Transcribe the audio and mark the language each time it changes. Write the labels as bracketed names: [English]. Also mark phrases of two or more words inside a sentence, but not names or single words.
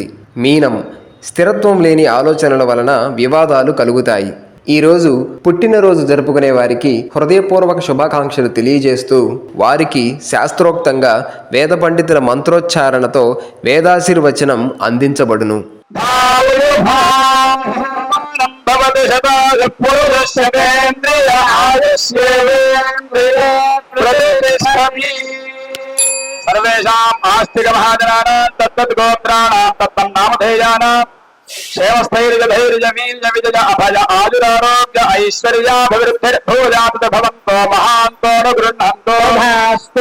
[Telugu] మీనం స్థిరత్వం లేని ఆలోచనల వలన వివాదాలు కలుగుతాయి। ఈరోజు పుట్టినరోజు జరుపుకునే వారికి హృదయపూర్వక శుభాకాంక్షలు తెలియజేస్తూ వారికి శాస్త్రోక్తంగా వేద పండితుల మంత్రోచ్చారణతో వేదాశీర్వచనం అందించబడును। [Sanskrit] सर्वेषाम् आस्तिक महाजनानां तत्तत् गोत्राणां तत्तं नामधेयानां क्षेमस्थैर्यधैर्यवीर्यविजय अभय आयुरारोग्य ऐश्वर्याभिवृद्धिर्भूयात् भवन्तो महान्तो न गृह्णन्तो भास्तु।